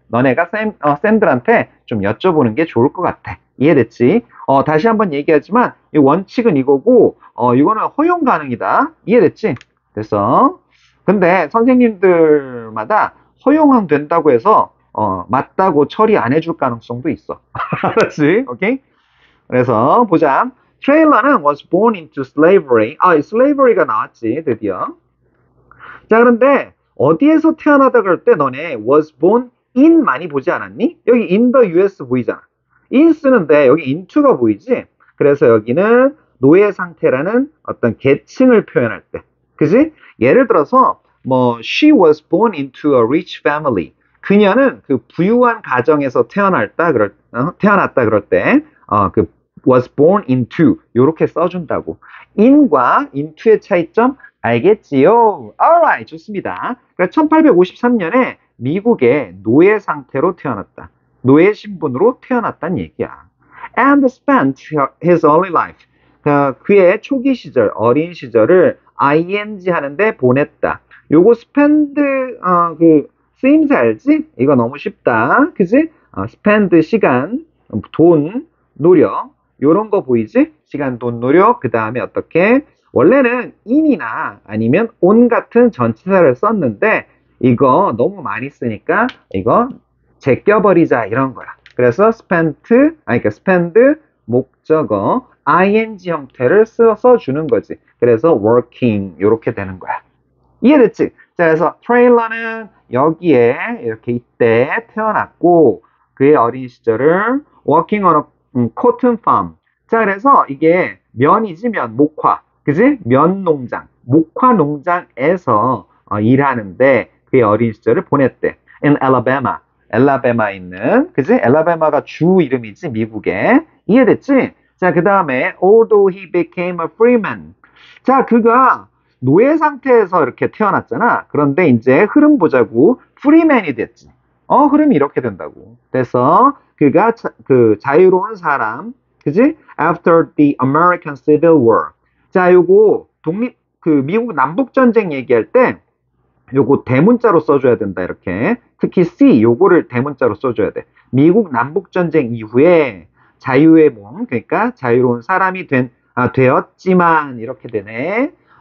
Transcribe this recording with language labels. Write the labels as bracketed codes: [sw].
[ko] 너네가 쌤들한테 좀 여쭤보는 게 좋을 것 같아. 이해됐지? 다시 한번 얘기하지만 이 원칙은 이거고 이거는 허용 가능이다. 이해됐지? 됐어? 근데 선생님들마다 허용은 된다고 해서 맞다고 처리 안 해줄 가능성도 있어. 알았지? 오케이? 그래서 보자. [en] 트레일러는 was born into slavery. [ko] slavery가 나왔지, 드디어. 자, 그런데 어디에서 태어나다 그럴 때 너네 [en] was born in [ko] 많이 보지 않았니? 여기 [en] in the US [ko] 보이잖아. in 쓰는데 여기 into가 보이지? 그래서 여기는 노예 상태라는 어떤 계층을 표현할 때. 그지? 예를 들어서 뭐 [en] she was born into a rich family. [ko] 그녀는 그 부유한 가정에서 태어났다 그럴 때 그 [en] was born into [ko] 요렇게 써준다고. in과 into의 차이점 알겠지요? alright, 좋습니다. 그러니까 1853년에 미국의 노예 상태로 태어났다. 노예 신분으로 태어났다는 얘기야. [en] And spent his early life. [ko] 그의 초기 시절, 어린 시절을 ing 하는데 보냈다. 요거 spend 그 쓰임새 알지? 이거 너무 쉽다. 그지? spend 시간, 돈, 노력 요런 거 보이지? 시간, 돈, 노력 그 다음에 어떻게? 원래는 in이나 아니면 on 같은 전치사를 썼는데 이거 너무 많이 쓰니까 이거 제껴버리자 이런 거야. 그래서 그러니까 spend 목적어 ing 형태를 써주는 거지. 그래서 working 이렇게 되는 거야. 이해됐지? 자, 그래서 트레일러는 여기에 이렇게 이때 태어났고 그의 어린 시절을 [en] working on a cotton farm. [ko] 자, 그래서 이게 면이지 목화. 그지? 면 농장, 목화 농장에서 일하는데 그의 어린 시절을 보냈대. In Alabama. 엘라베마에 있는, 그지? 엘라베마가 주 이름이지, 미국에. 이해됐지? 자, 그 다음에 [en] although he became a freeman. [ko] 자, 그가 노예 상태에서 이렇게 태어났잖아. 그런데 이제 흐름 보자고 프리맨이 됐지. 흐름이 이렇게 된다고. 그래서 그가 그 자유로운 사람, 그지? [en] After the American Civil War. [ko] 자, 요거 미국 남북 전쟁 얘기할 때 요거 대문자로 써줘야 된다 이렇게. 특히 C 요거를 대문자로 써줘야 돼. 미국 남북 전쟁 이후에 자유의 몸, 그러니까 자유로운 사람이 되었지만 이렇게 되네.